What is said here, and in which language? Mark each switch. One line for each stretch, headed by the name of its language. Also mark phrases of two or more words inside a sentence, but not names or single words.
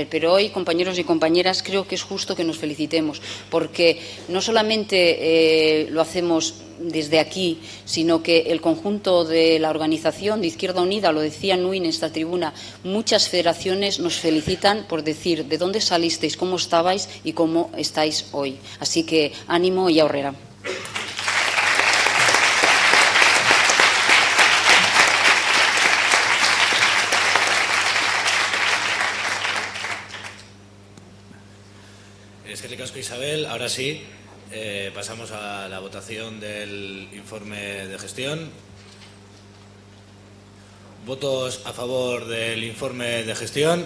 Spanish: Pero hoy, compañeros y compañeras, creo que es justo que nos felicitemos, porque no solamente lo hacemos desde aquí, sino que el conjunto de la organización de Izquierda Unida, lo decía Nui en esta tribuna, muchas federaciones nos felicitan por decir de dónde salisteis, cómo estabais y cómo estáis hoy. Así que ánimo y aurrera.
Basque: Eskerrik asko, Isabel.
Spanish: Ahora sí, pasamos a la votación del informe de gestión. Votos a favor del informe de gestión.